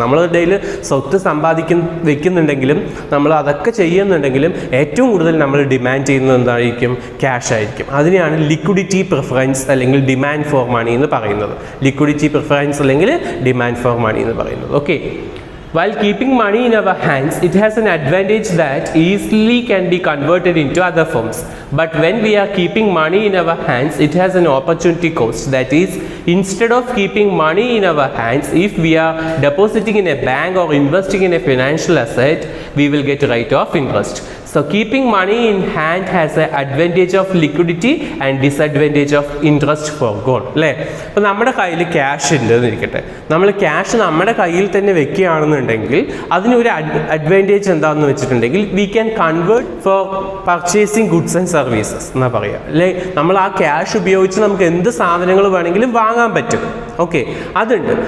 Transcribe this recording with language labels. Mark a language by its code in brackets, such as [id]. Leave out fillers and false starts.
[ml] നമ്മളുടെ കയ്യിൽ സ്വത്ത് വെക്കുന്നുണ്ടെങ്കിലും നമ്മൾ അതൊക്കെ ചെയ്യുന്നുണ്ടെങ്കിലും ഏറ്റവും കൂടുതൽ നമ്മൾ ഡിമാൻഡ് ചെയ്യുന്നത് എന്തായിരിക്കും, ക്യാഷ് ആയിരിക്കും. അതിനെയാണ് ലിക്വിഡിറ്റി പ്രിഫറൻസ് അല്ലെങ്കിൽ ഡിമാൻഡ് ഫോർ മണി എന്ന് പറയുന്നത്. ലിക്വിഡിറ്റി പ്രിഫറൻസ് അല്ലെങ്കിൽ ഡിമാൻഡ് ഫോർ മണി എന്ന് പറയുന്നത്. Okay. [en] While keeping money in our hands, it has an advantage that easily can be converted into other forms. But when we are keeping money in our hands, it has an opportunity cost. That is, instead of keeping money in our hands, if we are depositing in a bank or investing in a financial asset, we will get a rate of interest. So keeping money in hand has an advantage of liquidity and disadvantage of interest for gold. [ml] അല്ലേ? അപ്പോൾ നമ്മുടെ കയ്യിൽ cash ഉണ്ട് എന്നിരിക്കട്ടെ, നമ്മൾ cash നമ്മുടെ കയ്യിൽ തന്നെ വെക്കുകയാണെന്നുണ്ടെങ്കിൽ അതിനൊരു അഡ്വാൻറ്റേജ് എന്താണെന്ന് വെച്ചിട്ടുണ്ടെങ്കിൽ [en] we can convert for purchasing goods and services [ml] എന്നാ പറയുക അല്ലേ. നമ്മൾ ആ ക്യാഷ് ഉപയോഗിച്ച് നമുക്ക് എന്ത് സാധനങ്ങൾ വേണമെങ്കിലും വാങ്ങാൻ പറ്റും. ഓക്കെ, അതുണ്ട്.